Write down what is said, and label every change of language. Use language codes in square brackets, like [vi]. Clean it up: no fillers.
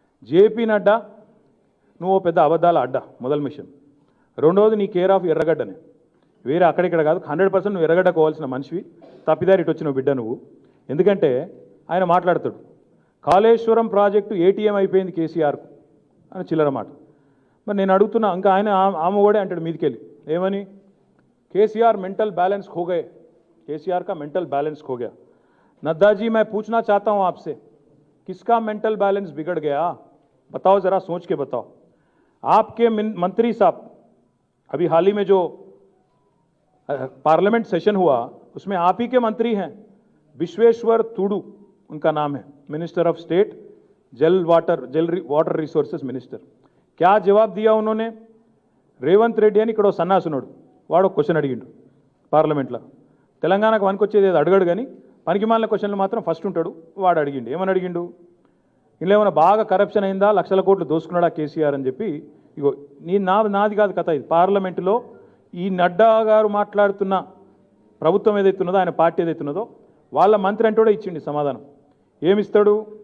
[te] JP Nadda నువ్వు పెద్ద అబద్ధాల అడ్డా మొదలు మిషన్, రెండోది నీ కేర్ ఆఫ్ ఎర్రగడ్డనే, వేరే అక్కడిక్కడ కాదు. 100% నువ్వు ఎర్రగడ్డ కోవాల్సిన మనిషివి, తప్పిదారి ఇటు వచ్చిన బిడ్డ నువ్వు. ఎందుకంటే ఆయన మాట్లాడతాడు కాళేశ్వరం ప్రాజెక్టు ఏటీఎం అయిపోయింది కేసీఆర్కు అని చిల్లర మాట. మరి నేను అడుగుతున్నా, ఇంకా ఆయన ఆమె కూడా అంటాడు మీదికెళ్ళి ఏమని, [hi] केसीआर मेंटल बैलेंस खो गए, केसीआर का मेंटल बैलेंस खो गया। नड्डा जी मैं पूछना चाहता हूं आपसे, किसका मेंटल बैलेंस बिगड़ गया? बताओ, जरा सोच के बताओ। आपके मंत्री साहब, अभी हाल ही में जो पार्लियामेंट सेशन हुआ उसमें आप ही के मंत्री हैं, विश्वेश्वर तुडू उनका नाम है, मिनिस्टर ऑफ स्टेट, जल वाटर रिसोर्सेज मिनिस्टर। क्या जवाब दिया उन्होंने? [te] రేవంత్ రెడ్డి అని ఇక్కడ సన్నాసునుడు వాడు క్వశ్చన్ అడిగిండు పార్లమెంట్లో. తెలంగాణకు వనుకొచ్చేది ఏదో అడగడు కానీ పనికిమాలిన క్వశ్చన్లు మాత్రం ఫస్ట్ ఉంటాడు. వాడు అడిగిండు, ఏమని అడిగిండు, ఇలా ఏమైనా బాగా కరప్షన్ అయిందా, లక్షల కోట్లు దోసుకున్నాడా కేసీఆర్ అని చెప్పి. ఇగో నాది కాదు కథ, ఇది పార్లమెంటులో ఈ నడ్డా గారు మాట్లాడుతున్న ప్రభుత్వం ఏదైతున్నదో, ఆయన పార్టీ ఏదైతున్నదో వాళ్ళ మంత్రి అంటే కూడా ఇచ్చిండి సమాధానం. ఏమిస్తాడు?